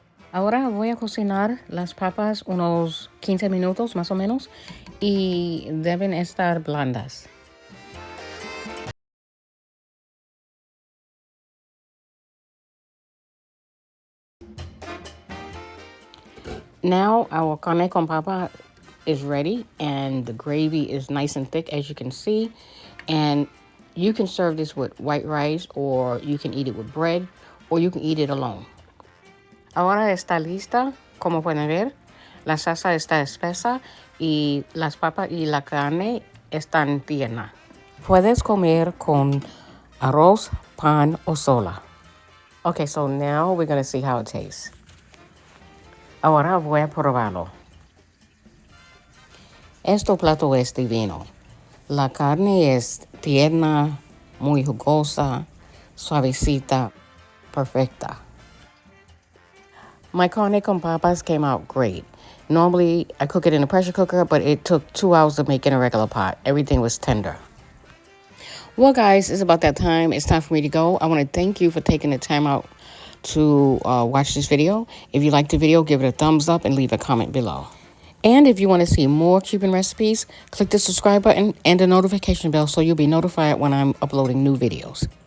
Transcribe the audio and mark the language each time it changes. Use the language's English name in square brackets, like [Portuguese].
[Spanish] Ahora voy a cocinar las papas unos 15 minutos más o menos y deben estar blandas. [English] Now our carne con papa is ready and the gravy is nice and thick as you can see, and you can serve this with white rice or you can eat it with bread or you can eat it alone. [Spanish] Ahora está lista, como pueden ver, la salsa está espesa y las papas y la carne están tiernas. Puedes comer con arroz, pan o sola. [English] Okay, so now we're going to see how it tastes. [Spanish] Ahora voy a probarlo. Este plato es divino. La carne es tierna, muy jugosa, suavecita, perfecta. [English] My carne con papas came out great. Normally, I cook it in a pressure cooker, but it took 2 hours to make in a regular pot. Everything was tender. Well, guys, it's about that time. It's time for me to go. I want to thank you for taking the time out to watch this video. If you liked the video, give it a thumbs up and leave a comment below. And if you want to see more Cuban recipes, click the subscribe button and the notification bell so you'll be notified when I'm uploading new videos.